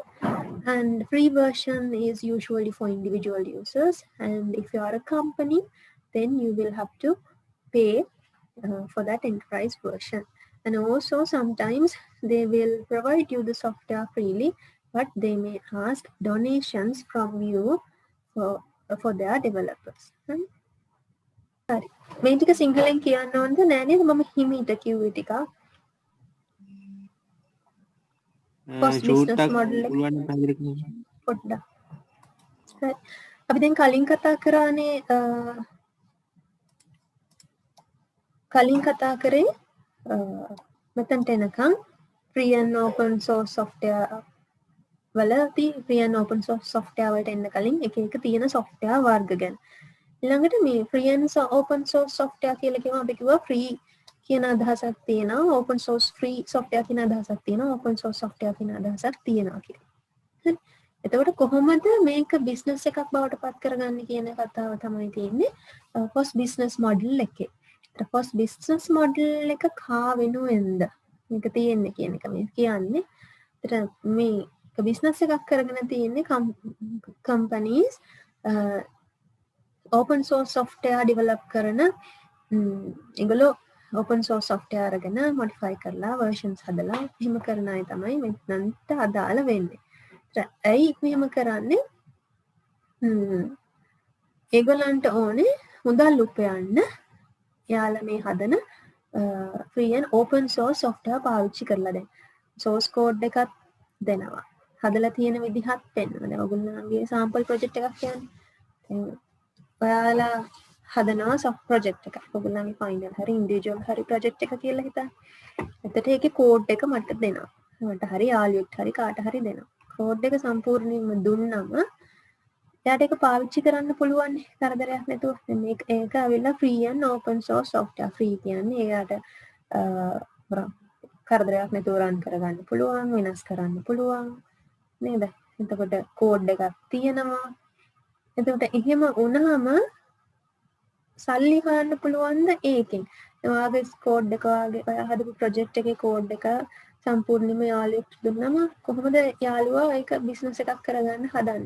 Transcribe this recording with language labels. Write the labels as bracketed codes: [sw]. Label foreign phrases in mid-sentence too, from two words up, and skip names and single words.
[en] And free version is usually for individual users, and if you are a company, then you will have to pay for that enterprise version. And also sometimes they will provide you the software freely, but they may ask donations from you for their developers. [si] හරි. මේ ටික සිංහලෙන් කියන්න ඕනද නෑ නේද? මම හිමීට කිව්වේ ටිකක්. [en] FOSS business model [si] එක පොඩ්ඩක්. හරි. අපි දැන් කලින් කතා කරානේ කලින් කතා කරේ මෙතනට එනකම් [en] free and open source software [si] වලදී [en] free and open source software [si] වලට එන්න කලින් එක එක තියෙන software වර්ග ගැන. ඊළඟට මේ [en] free and open source software [si] කියලා කියවම අපි කිව්වා free කියන අදහසක් තියෙනවා, [en] open source free software [si] කියන අදහසක් තියෙනවා, [en] open source software [si] කියන අදහසක් තියෙනවා කියලා. හරි. එතකොට කොහොමද මේක බිස්නස් එකක් බවට පත් කරගන්නේ කියන කතාව තමයි තියෙන්නේ [en] FOSS business model [si] එකේ. ඒතර [en] FOSS business model [si] එක කා වෙනුවෙන්ද මේක තියෙන්නේ කියන එක මේ කියන්නේ. ඒතර මේ බිස්නස් එකක් කරගෙන තියෙන්නේ [en] companies open source software develop [si] කරන ඒගොල්ලෝ [en] open source software [si] අරගෙන modify කරලා versions හදලා එහෙම කරන අය තමයි මෙතනට අදාළ වෙන්නේ. ඇයි මෙහෙම කරන්නේ? ඒගොල්ලන්ට ඕනේ මුදල් උපයන්න යාලා මේ හදන [en] free and open source software [si] පාවිච්චි කරලා දැන් [en] source code [si] එකක් දෙනවා. හදලා තියෙන විදිහත් පෙන්වනවා. දැන් ඔයගොල්ලන්ගේ [en] sample project [si] එකක් කියන්නේ. ඔයාලා හදනවා [en] soft project [si] එකක්. ඔයගොල්ලන්ගේ final හරි individual හරි project එක කියලා හිතන්න. එතකොට ඒකේ code එක මට දෙනවා. මට හරි යාළුවෙක් හරි කාට හරි දෙනවා. code එක සම්පූර්ණයෙන්ම දුන්නම එයාට ඒක පාවිච්චි කරන්න පුළුවන් කරදරයක් නැතුව. මේක ඇවිල්ලා [en] free and open source software. [si] free කියන්නේ එයාට කරදරයක් නැතුව run කරගන්න පුළුවන්, වෙනස් කරන්න පුළුවන් නේද? එතකොට code එකක් තියෙනවා. එතකොට එහෙම වුණාම සල්ලි හොයන්න පුළුවන්ද ඒකෙන්? ඔයාගේ code එක ඔයා හදපු project එකේ code එක සම්පූර්ණයෙන්ම යාළුවෙක් දුන්නම කොහොමද යාළුවා ඒක business එකක් කරගන්න හදන්නේ?